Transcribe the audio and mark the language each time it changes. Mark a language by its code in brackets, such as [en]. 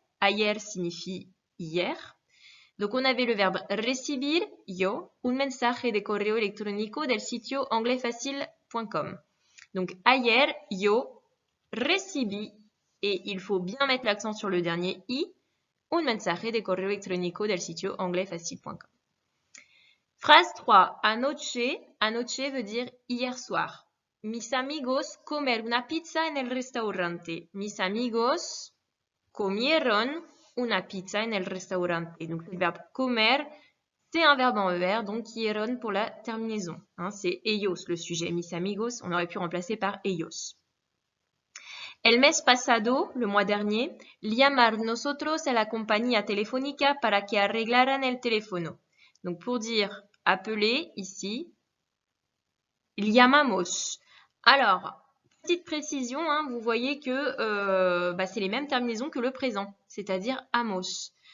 [fr] Ayer signifie hier. Donc, on avait le verbe recibir, [es] yo, un mensaje de correo electrónico del sitio anglaispacile.com. [fr] Donc, [es] ayer, yo, recibí, [fr] et il faut bien mettre l'accent sur le dernier i, [es] un mensaje de correo electrónico del sitio anglaispacile.com. [fr] Phrase 3, anoche. Anoche veut dire hier soir. [es] Mis amigos comer una pizza en el restaurante. Mis amigos comieron una pizza en el restaurante. [fr] Donc, le verbe comer, C'est un verbe en ER, donc hieron pour la terminaison. Hein, c'est ellos le sujet. [es] Mis amigos, [fr] on aurait pu remplacer par ellos. [es] El mes pasado, [fr] le mois dernier, [es] llamar nosotros a la compañía telefónica para que arreglaran el teléfono. [fr] Donc pour dire appeler, ici, llamamos. Alors, petite précision, hein, vous voyez que c'est les mêmes terminaisons que le présent, c'est-à-dire amos.